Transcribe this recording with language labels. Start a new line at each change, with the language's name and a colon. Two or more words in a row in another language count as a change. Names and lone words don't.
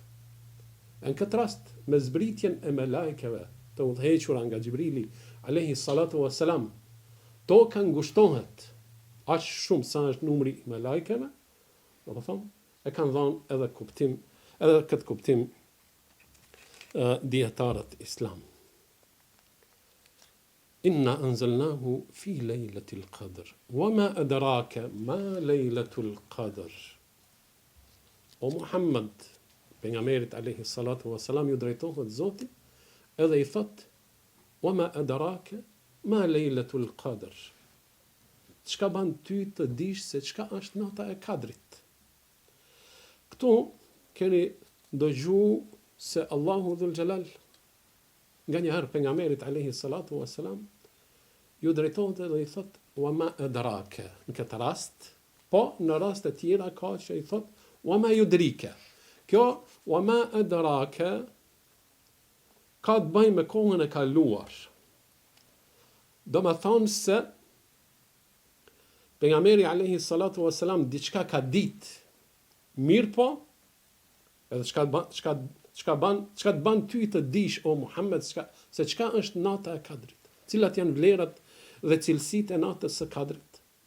Albanian: Në këtë rast, me zbritjen e melajkeve të udhëhequra nga Xhibrili
Arabic: عليه الصلاة والسلام,
Albanian: toka ngushtohet aq shumë sa është numri i melajkeve, do të thonë, e kanë dhënë edhe kuptim, edhe këtë kuptim dietarët islam.
Arabic: إنا أنزلناه في ليلة القدر وما أدراك ما ليلة القدر.
Albanian: O Muhammed, pejgamberit
Arabic: عليه الصلاة والسلام,
Albanian: ju drejtohet Zoti edhe i thot
Arabic: وما أدراك ما ليلة القدر.
Albanian: Çka ban ty të dish se çka është nata e Kadrit? Këtu keni dëgju se Allahu
Arabic: ذو الجلال
Albanian: nga njëherë pejgamberit
Arabic: عليه الصلاة والسلام
Albanian: ju drejtohet dhe i thot
Arabic: وما أدراك.
Albanian: Në këtë rast, po në raste tjera ka që i thot
Arabic: وما يدريك.
Albanian: Kjo
Arabic: وما أدراك
Albanian: ka të bëjë me kohën e kaluar. Do me thonë se pejgamberi
Arabic: عليه الصلاة والسلام
Albanian: diçka ka ditë, mirë po, edhe çka të ban ty të dish, o Muhammed, se çka është nata e Kadrit, cilat janë vlerat dhe cilësitë e natës së Kadrit.